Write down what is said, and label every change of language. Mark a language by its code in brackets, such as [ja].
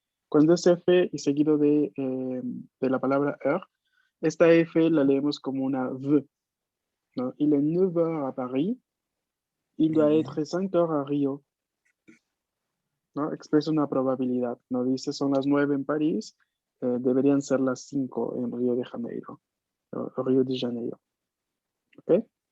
[es] Cuando se fait y seguido de la palabra heure, esta F la leemos como una V, ¿no? [fr] Il est 9 heures à Paris, il doit être 5 heures à Rio, [es] ¿no? Expresa una probabilidad, no dice son las 9 en París, deberían ser las 5 en Río de Janeiro, Río de Janeiro. ¿Ok?